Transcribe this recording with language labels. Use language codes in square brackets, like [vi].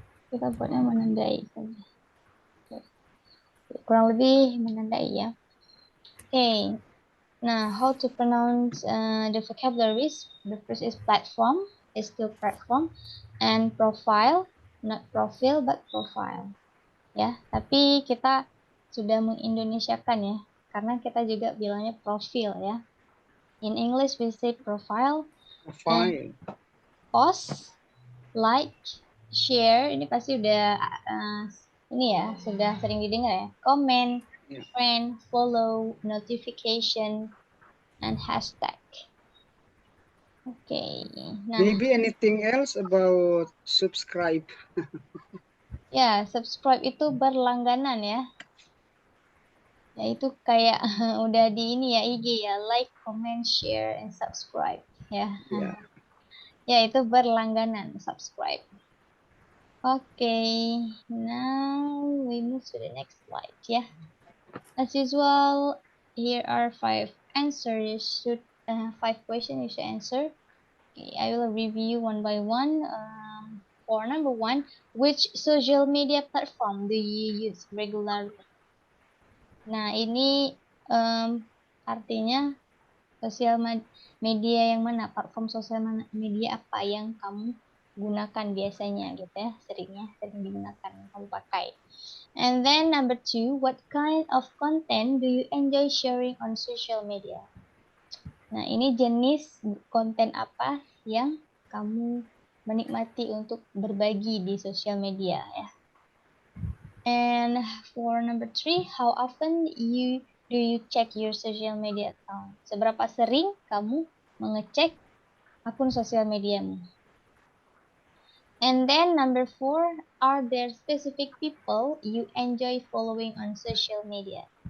[id] Kita buatnya menandai saja. Kurang lebih menandai ya. [en] Okay. Now, how to pronounce the vocabularies? The first is platform, is still platform, and profile, not profile but profile. [id] Ya, tapi kita sudah mengindonesiakan ya, karena kita juga bilangnya profil ya. [en] In English we say profile, Profile. post, like, share. [id] Ini pasti udah ini ya, sudah sering didengar ya. [en] Comment, Ya. friend, follow, notification, and hashtag. Okay, nah Maybe anything else about subscribe? [id] ya subscribe itu berlangganan ya. Ya itu kayak udah di ini ya IG ya, [en] like, comment, share, and subscribe [id] ya. Ya. Ya itu berlangganan subscribe. [en] Okay, now we move to the next slide ya. As usual, here are 5 answers. You should 5 questions you should answer. Okay, I will review one by one. For number one, which social media platform do you use regularly? [id] Nah, ini artinya sosial media yang mana, platform sosial media apa yang kamu gunakan biasanya gitu ya, sering digunakan, kamu pakai. [en] And then number two, what kind of content do you enjoy sharing on social media? [id] Nah, ini jenis konten apa yang kamu menikmati untuk berbagi di sosial media ya. [en] And for number three, how often do you check your social media account? [id] Seberapa sering kamu mengecek akun sosial mediamu. [en] And then number 4, are there specific people you enjoy following on social media?